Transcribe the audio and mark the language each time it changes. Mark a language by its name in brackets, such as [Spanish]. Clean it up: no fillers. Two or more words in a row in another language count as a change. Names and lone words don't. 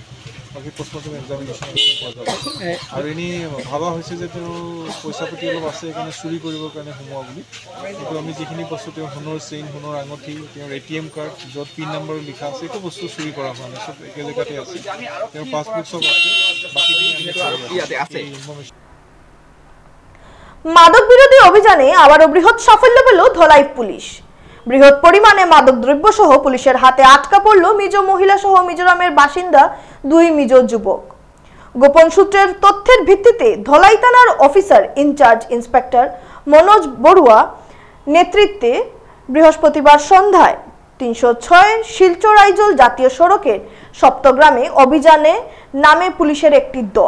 [Assamese] বাকী [English] postmortem examination [Assamese] পোৱা যাব। আৰু এনেই ভাবা হৈছে যে তেওঁ পইচা পাতি অলপ আছে, সেইকাৰণে চুৰি কৰিবৰ কাৰণে সোমোৱা বুলি। কিন্তু আমি যিখিনি বস্তু, তেওঁৰ সোণৰ চেইন, সোণৰ আঙঠি, তেওঁৰ ATM কাৰ্ড, য'ত [English] pin number [Assamese] লিখা আছে, একো বস্তু চুৰি কৰা হোৱা নাই, চব একে জেগাতে আছে। তেওঁৰ পাছবুক চব আছে, বাকীখিনি ইনফৰমেশ্যন। [Bangla] মাদক বিরোধী অভিযানে আবারও বৃহৎ সাফল্য পেল ধলাই পুলিশ। বৃহৎ পরিমাণে মাদক দ্রব্য সহ পুলিশের হাতে আটকা পড়ল মিজো মহিলা সহ মিজোরামের বাসিন্দা 2 মিজো যুবক। গোপন সূত্রের তথ্যের ভিত্তিতে ধলাই থানার [English] officer in charge [Bangla] ইন্সপেক্টর মনোজ বড়ুয়া নেতৃত্বে বৃহস্পতিবার সন্ধ্যায় 306 শিলচর আইজল জাতীয় সড়কের সপ্তগ্রামে অভিযানে নামে পুলিশের একটি দল।